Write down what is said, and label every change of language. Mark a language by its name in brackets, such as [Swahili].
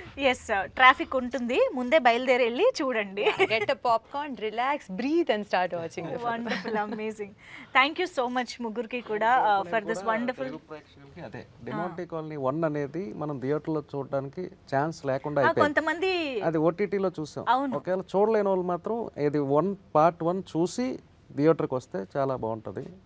[Telugu] Yes, traffic ఉంటుంది, ముందే బయలుదేరి వెళ్ళి చూడండి. [English] Get a popcorn, relax, breathe and start watching the film. Wonderful, amazing. Thank you so much [Telugu] ముగ్గురికి కూడా [English] For this wonderful. [Telugu] తెలుగు ప్రేక్షకులకి అదే డిమోంటీ కాలనీ 1 అనేది మనం థియేటర్లో చూడడానికి ఛాన్స్ లేకుండా అయిపోయింది. కొంతమంది అది ఓటీటీలో చూసాం. అవును. ఒకవేళ చూడలేని వాళ్ళు మాత్రం ఇది పార్ట్ 1 చూసి థియేటర్కి వస్తే చాలా బాగుంటుంది.